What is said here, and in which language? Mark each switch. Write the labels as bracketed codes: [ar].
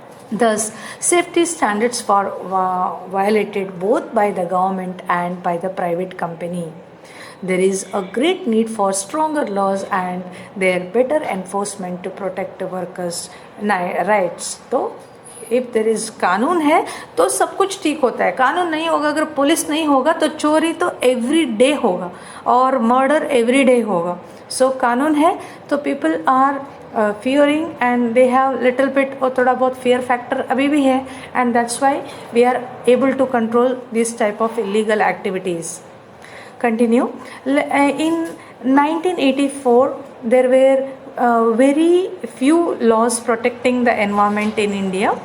[en] Thus, safety standards were violated both by the government and by the private company. There is a great need for stronger laws and their better enforcement to protect the workers' rights. [hi] तो [en] if there is [hi] कानून है तो सब कुछ ठीक होता है. कानून नहीं होगा, अगर पुलिस नहीं होगा तो चोरी तो एवरी डे होगा और मर्डर एवरी डे होगा. [en] so [hi] कानून है तो [en] people are fearing and they have little bit [hi] और थोड़ा बहुत [en] fear factor [hi] अभी भी है, [en] and that's why we are able to control this type of illegal activities. Continue. In 1984, there were very few laws protecting the environment in India.